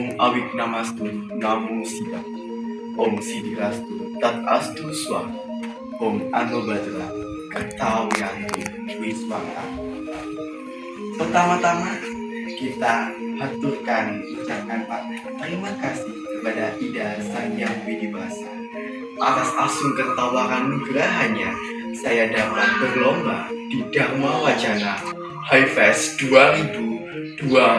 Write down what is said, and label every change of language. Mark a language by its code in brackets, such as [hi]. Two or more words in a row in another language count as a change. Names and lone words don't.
[sa] Awignamastu, Namo Buddhaya, Om Siddhirastu, Tat Astu Swa, Om Anubhadra, Kartawiyantu, Wiswata. [id] Pertama-tama kita haturkan ucapan terima kasih kepada Ida Sang Hyang Widibasa atas asung ketawaran nugrahannya. Saya dapat berlomba di Dharma Wacana Highfest 2025.